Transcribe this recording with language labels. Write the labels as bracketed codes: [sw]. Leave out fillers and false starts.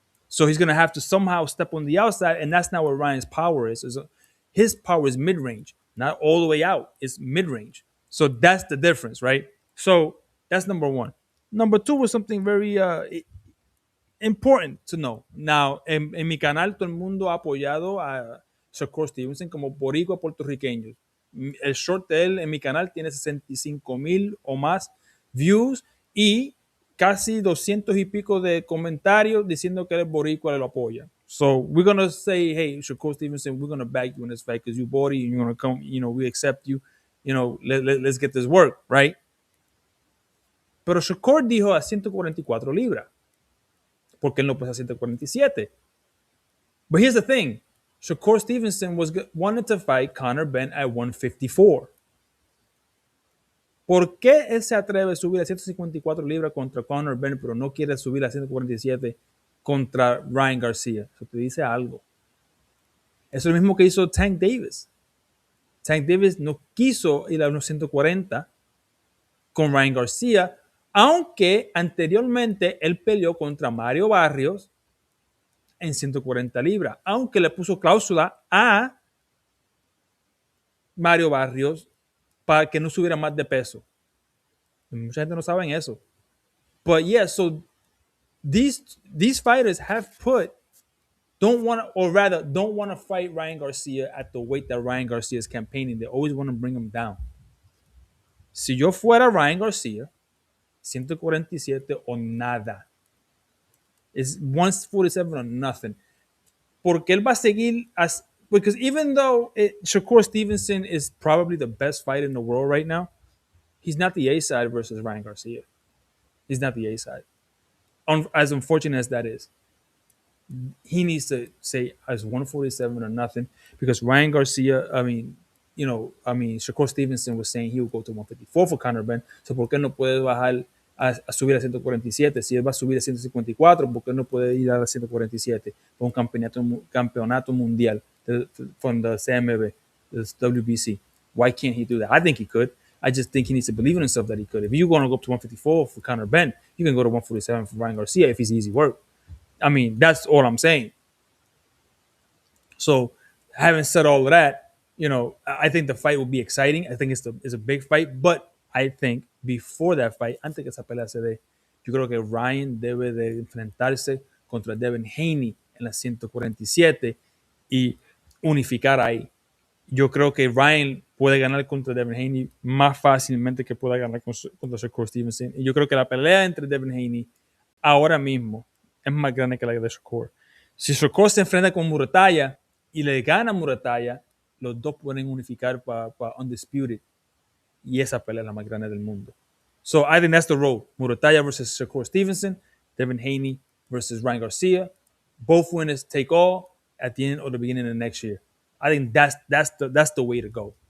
[en] So he's going to have to somehow step on the outside, and that's not where Ryan's power is. His power is mid-range, not all the way out. It's mid-range. So that's the difference, right? So that's number one. Number two was something very important to know. [es] Now, en mi canal, todo el mundo ha apoyado a Shakur Stevenson como boricua puertorriqueño. El short de él en mi canal tiene 65,000 o más views y casi 200 y pico de comentarios diciendo que el boricua lo apoya. [en] So we're going to say, hey, Shakur Stevenson, we're going to back you in this fight because you body and you're going to come, we accept you. Let's get this work, right? [es] Pero Shakur dijo a 144 libras. Porque él no pesa 147. [en] But here's the thing. Shakur Stevenson wanted to fight Conor Benn at 154. [es] ¿Por qué él se atreve a subir a 154 libras contra Conor Benn, pero no quiere subir a 147 contra Ryan Garcia? Eso te dice algo. Eso es lo mismo que hizo Tank Davis. Tank Davis no quiso ir a unos 140 con Ryan Garcia, aunque anteriormente él peleó contra Mario Barrios en 140 libras, aunque le puso cláusula a Mario Barrios para que no subiera más de peso. Mucha gente no sabe eso. [en] But yeah, so these fighters don't want to fight Ryan Garcia at the weight that Ryan Garcia is campaigning. They always want to bring him down. [es] Si yo fuera Ryan Garcia, 147 o nada. [en] It's 147 or nothing. [es] Porque él va a seguir [en] because even though Shakur Stevenson is probably the best fighter in the world right now, he's not the A side versus Ryan Garcia. He's not the A side. As unfortunate as that is, he needs to say as 147 or nothing because Ryan Garcia, Shakur Stevenson was saying he would go to 154 for Conor Benn. [es] So ¿por qué no puede bajar a subir a 147? Si él va a subir a 154, ¿por qué no puede ir a 147 por un campeonato mundial [en] from the CMB, the WBC? Why can't he do that? I think he could. I just think he needs to believe in himself that he could. If you want to go up to 154 for Conor Benn, you can go to 147 for Ryan Garcia if he's easy work. I mean, that's all I'm saying. So, having said all of that, I think the fight will be exciting. I think it's a big fight, but I think before that fight, [es] antes que esa pelea se dé, yo creo que Ryan debe de enfrentarse contra Devin Haney en la 147 y unificar ahí. Yo creo que Ryan puede ganar contra Devin Haney más fácilmente que pueda ganar contra Shakur Stevenson. Y yo creo que la pelea entre Devin Haney ahora mismo es más grande que la de Shakur. Si Shakur se enfrenta con Muratalla y le gana a Muratalla, los dos pueden unificar para Undisputed. Y esa pelea es la más grande del mundo. [en] So I think that's the road. Muratalla versus Shakur Stevenson, Devin Haney versus Ryan Garcia. Both winners take all at the end or the beginning of next year. I think that's the way to go.